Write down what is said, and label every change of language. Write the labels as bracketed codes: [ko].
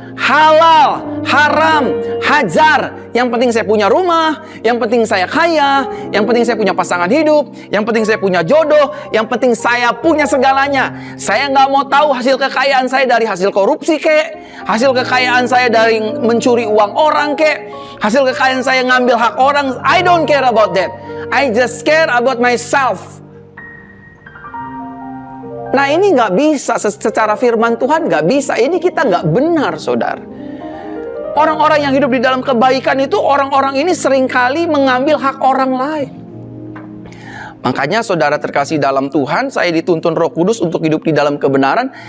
[id] Halal, haram, hajar. Yang penting saya punya rumah, yang penting saya kaya, yang penting saya punya pasangan hidup, yang penting saya punya jodoh, yang penting saya punya segalanya. Saya nggak mau tahu hasil kekayaan saya dari hasil korupsi kek, hasil kekayaan saya dari mencuri uang orang kek, hasil kekayaan saya ngambil hak orang. [en] I don't care about that. I just care about myself. [id] Nah ini nggak bisa, secara firman Tuhan nggak bisa. Ini kita nggak benar, saudara. Orang-orang yang hidup di dalam kebaikan itu, orang-orang ini seringkali mengambil hak orang lain. Makanya saudara terkasih dalam Tuhan, saya dituntun Roh Kudus untuk hidup di dalam kebenaran.